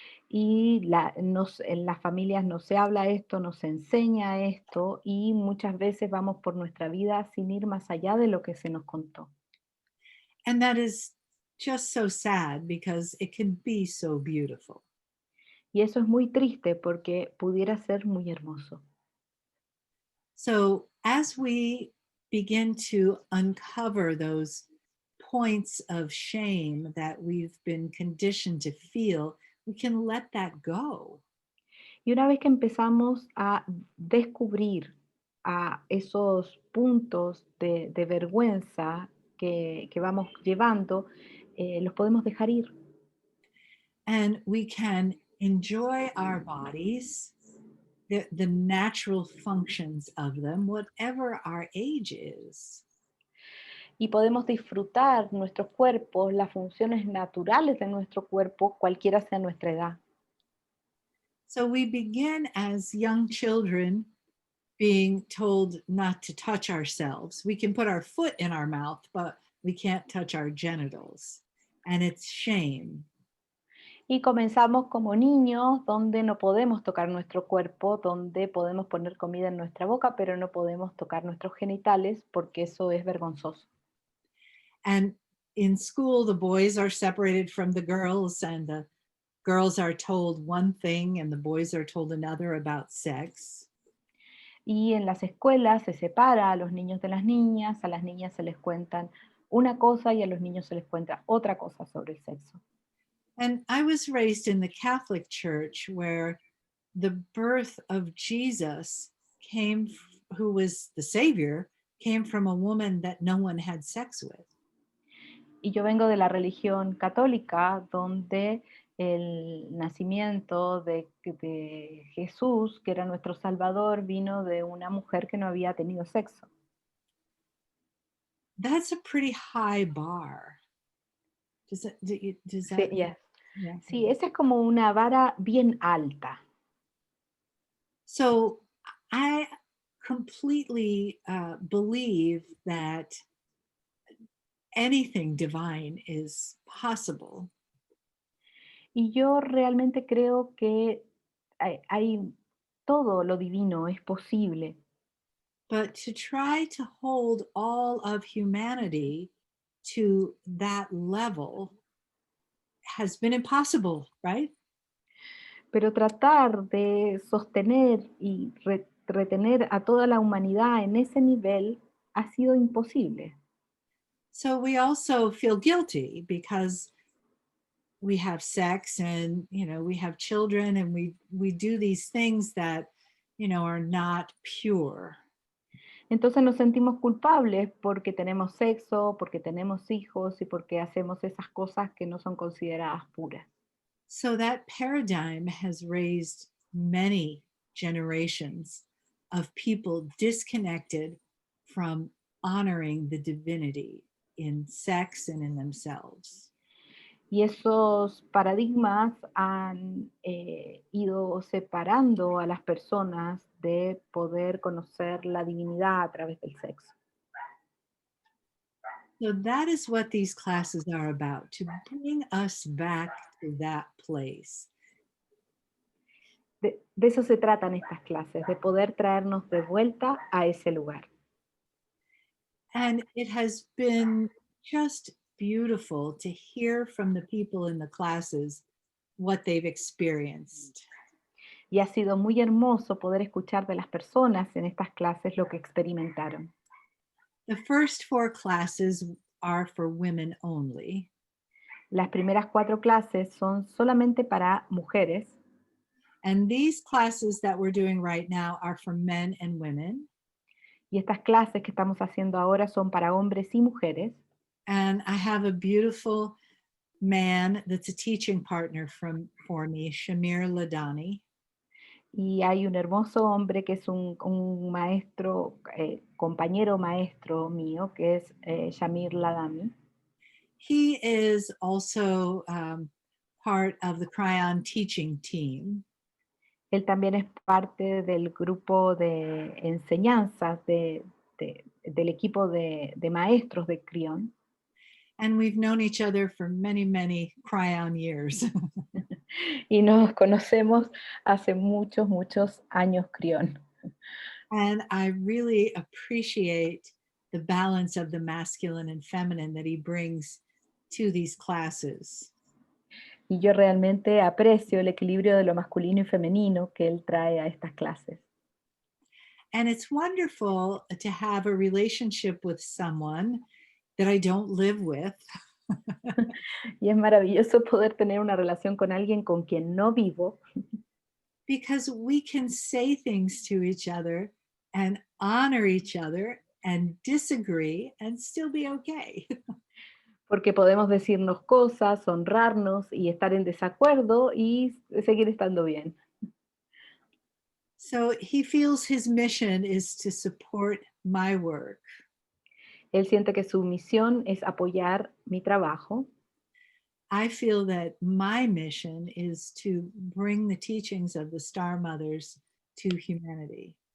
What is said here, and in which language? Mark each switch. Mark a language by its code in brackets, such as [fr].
[es] Y en las familias no se habla esto, no se enseña esto y muchas veces vamos por nuestra vida sin ir más allá de lo que se nos contó. [en] And that is just so sad because it can be so beautiful. [es] Y eso es muy triste porque pudiera ser muy hermoso. [en] So as we begin to uncover those points of shame that we've been conditioned to feel, we can let that go. [es] Y una vez que empezamos a descubrir a esos puntos de vergüenza que vamos llevando, los podemos dejar ir. [en] And we can enjoy our bodies, the natural functions of them, whatever our age is. [es] Y podemos disfrutar nuestros cuerpos, las funciones naturales de nuestro cuerpo, cualquiera sea nuestra edad. [en] So we begin as young children being told not to touch ourselves. We can put our foot in our mouth, but we can't touch our genitals. And it's shame. [es] Y comenzamos como niños, donde no podemos tocar nuestro cuerpo, donde podemos poner comida en nuestra boca, pero no podemos tocar nuestros genitales porque eso es vergonzoso. [en] And in school, the boys are separated from the girls, and the girls are told one thing and the boys are told another about sex. [es] Y en las escuelas se separa a los niños de las niñas, a las niñas se les cuentan una cosa y a los niños se les cuenta otra cosa sobre el sexo. [en] And I was raised in the Catholic Church where the birth of Jesus came, who was the Savior, came from a woman that no one had sex with. [es] Y yo vengo de la religión católica, donde el nacimiento de Jesús, que era nuestro Salvador, vino de una mujer que no había tenido sexo. [en] That's a pretty high bar. Does that, [es] Sí, [en] yes. yeah. [es] Sí, esa es como una vara bien alta. [en] So I completely believe that anything divine is possible. [es] Y yo realmente creo que todo lo divino es posible. [en] But to try to hold all of humanity to that level has been impossible, right? [es] Pero tratar de sostener y retener a toda la humanidad en ese nivel ha sido imposible. [en] So we also feel guilty because we have sex and we have children and we do these things that are not pure. [es] Entonces nos sentimos culpables porque tenemos sexo, porque tenemos hijos y porque hacemos esas cosas que no son consideradas puras. [en] So that paradigm has raised many generations of people disconnected from honoring the divinity in sex and in themselves. [es] Y esos paradigmas han ido separando a las personas de poder conocer la divinidad a través del sexo. [en] So that is what these classes are about, to bring us back to that place. [es] De eso se tratan estas clases, de poder traernos de vuelta a ese lugar. [en] And it has been just beautiful to hear from the people in the classes what they've experienced. [es] Y ha sido muy hermoso poder escuchar de las personas en estas clases lo que experimentaron. [en] The first 4 classes are for women only. [es] Las primeras 4 clases son solamente para mujeres. [en] And these classes that we're doing right now are for men and women. [es] Y estas clases que estamos haciendo ahora son para hombres y mujeres. [en] And I have a beautiful man that's a teaching partner for me, Shamir Ladani. [es] Y hay un hermoso hombre que es un maestro, compañero maestro mío, que es Shamir Ladami. [en] He is also part of the Cryon teaching team. [es] Él también es parte del grupo de enseñanzas del equipo de maestros de Crión. [en] And we've known each other for many, many Cryon years. [es] Y nos conocemos hace muchos, muchos años Crión. [en] And I really appreciate the balance of the masculine and feminine that he brings to these classes. [es] Y yo realmente aprecio el equilibrio de lo masculino y femenino que él trae a estas clases. [en] And it's wonderful to have a relationship with someone that I don't live with. [es] Y es maravilloso poder tener una relación con alguien con quien no vivo, [en] Because we can say things to each other and honor each other and disagree and still be okay. [es] porque podemos decirnos cosas, honrarnos y estar en desacuerdo y seguir estando bien. [en] So he feels his mission is to support my work. [es] Él siente que su misión es apoyar mi trabajo. [en] I feel that my mission is to bring the teachings of the Star Mothers to humanity.